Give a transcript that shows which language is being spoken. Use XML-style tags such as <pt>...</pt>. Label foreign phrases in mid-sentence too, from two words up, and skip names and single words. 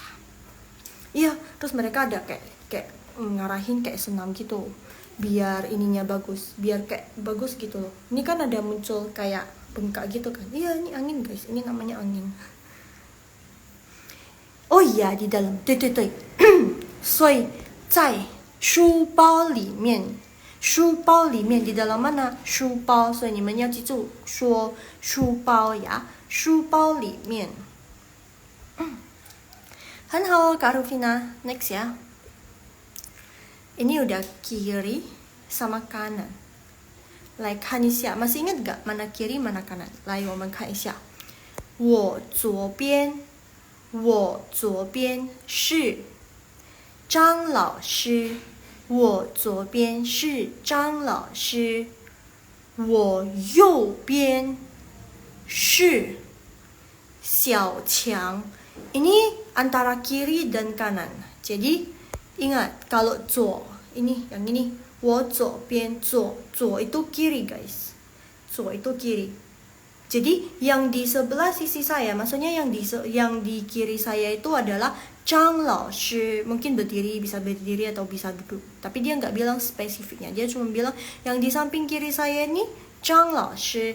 <id>Iya, terus mereka ada kayak ngarahin kayak senam gitu biar ininya bagus, biar kayak bagus gitu loh. Ini kan ada muncul kayak bengkak gitu kan. Iya, ini angin guys, ini namanya angin. Oh iya, di dalam.</id> <zh>对对对所以在书包里面，书包里面</zh> <id>di dalam mana?</id> <zh>书包，所以你们要记住说书包呀，书包里面。很好</zh> <id>Kak Rufina. Next ya. Ini udah kiri sama kanan.</id> <zh>来看一下,</zh> <id>masih ingat gak mana kiri mana kanan?</id> <zh>来我们看一下。我左边是张老师，我左边是张老师，我右边是小强。</zh> <id>Ini antara kiri dan kanan. Jadi ingat kalau 左 ini yang ini,</id> <zh>我左边左</zh> <id>itu kiri guys, 左 itu kiri. Jadi yang di sebelah sisi saya, maksudnya yang di kiri saya itu adalah Zhang Laoshi. Mungkin berdiri, bisa berdiri atau bisa duduk. Tapi dia nggak bilang spesifiknya. Dia cuma bilang yang di samping kiri saya ini Zhang Laoshi.</id>